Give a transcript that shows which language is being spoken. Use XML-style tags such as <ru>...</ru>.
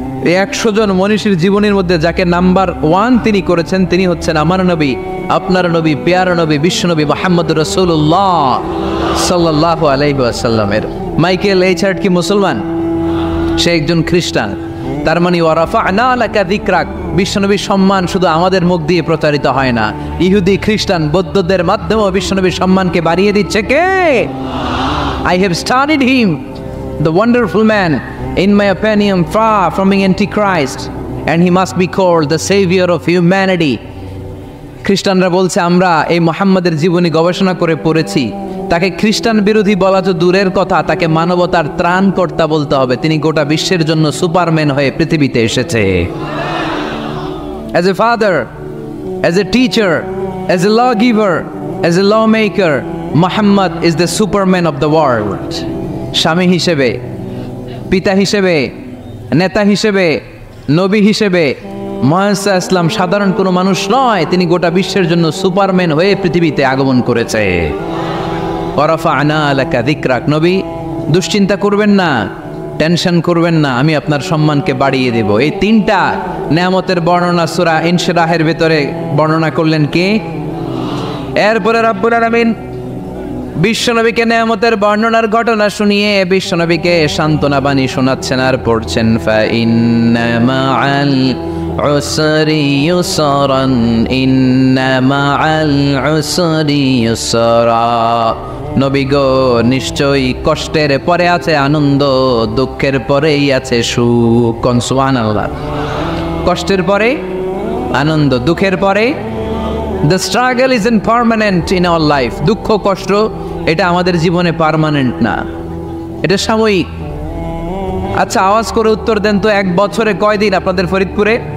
<bn>এই 100 জন মনীষীর জীবনীর মধ্যে যাকে নাম্বার 1 তিনি করেছেন, তিনি হচ্ছেন আমার নবী, আপনার নবী, পেয়ার নবী, বিশ্বনবী মুহাম্মদ রাসূলুল্লাহ সাল্লাল্লাহু আলাইহি ওয়াসাল্লামের। মাইকেল এইচ হার্ট কি মুসলমান? সে একজন খ্রিস্টান। তার মানে</bn> <ar>ওয়া রাফা'না লাকা যিকরাক,</ar> <bn>বিশ্বনবীর সম্মান শুধু আমাদের মুখ দিয়ে প্রচারিত হয় না, ইহুদি, খ্রিস্টান, বৌদ্ধদের মাধ্যমেও বিশ্বনবীর সম্মানকে বাড়িয়ে দিচ্ছে কে?</bn> <en>I have studied him, the wonderful man, in my opinion, far from being antichrist, and he must be called the savior of humanity.</en> <bn>খ্রিস্টানরা বলছে আমরা এই মুহাম্মাদের জীবনী গবেষণা করে পড়েছি, তাকে খ্রিস্টান বিরোধী বলা তো দূরের কথা, তাকে মানবতার ত্রাণকর্তা বলতে হবে। তিনি গোটা বিশ্বের জন্য সুপারম্যান হয়ে পৃথিবীতে এসেছে।</bn> <en>As a father, as a teacher, as a lawgiver, as a lawmaker, Muhammad is the superman of the world.</en> <bn>স্বামী হিসেবে, পিতা হিসেবে, নেতা হিসেবে, নবী হিসেবে মুহাম্মদ ইসলাম সাধারণ কোনো মানুষ নয়, তিনি গোটা বিশ্বের জন্য সুপারম্যান হয়ে পৃথিবীতে আগমন করেছে।</bn> <ar>ওয়া রাফা'না লাকা যিকরাক।</ar> <bn>নবী, দুশ্চিন্তা করবেন না, টেনশন করবেন না, আমি আপনার সম্মানকে বাড়িয়ে দেব। এই তিনটা নেয়ামতের বর্ণনা সূরা ইনশিরাহের ভিতরে বর্ণনা করলেন কে? এরপরে রব্বুল আলামিন বিশ্বনবীকে নেয়ামতের বর্ণনার ঘটনা শুনিয়ে বিশ্বনবীকে সান্ত্বনা বাণী শোনাচ্ছেন আর পড়ছেন,</bn> <ar>ফা ইন্না মাআল উসরি ইউসরান, ইন্না মাআল উসরি ইউসরা।</ar> <bn>নবী গো, নিশ্চয়ই কষ্টের পরে আছে আনন্দ, দুঃখের পরেই আছে সুখ। কোন সুবহানাল্লাহ। কষ্টের পরে আনন্দ, দুঃখের পরে।</bn> <en>The struggle isn't permanent in our life.</en> <bn>দুঃখ কষ্ট এটা আমাদের জীবনে পার্মানেন্ট না, এটা সাময়িক। আচ্ছা, আওয়াজ করে উত্তর দেন তো, এক বছরে কয়দিন আপনাদের ফরিদপুরে?</bn>